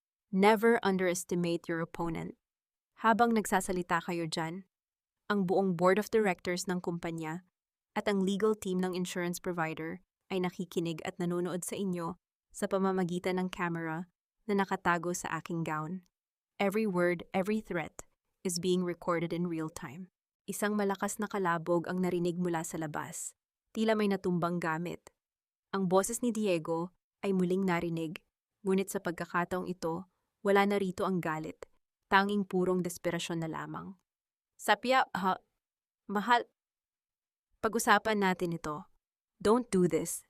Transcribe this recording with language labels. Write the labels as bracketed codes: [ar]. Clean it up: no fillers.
[en] Never underestimate your opponent. [tl] Habang nagsasalita kayo dyan, ang buong board of directors ng kumpanya at ang legal team ng insurance provider ay nakikinig at nanonood sa inyo sa pamamagitan ng camera na nakatago sa aking gown. [en] Every word, every threat is being recorded in real time. [tl] Isang malakas na kalabog ang narinig mula sa labas. Tila may natumbang gamit. Ang boses ni Diego ay muling narinig, ngunit sa pagkakataong ito, wala na rito ang galit, tanging purong desperasyon na lamang. Sapia, mahal, pag-usapan natin ito. [en] Don't do this.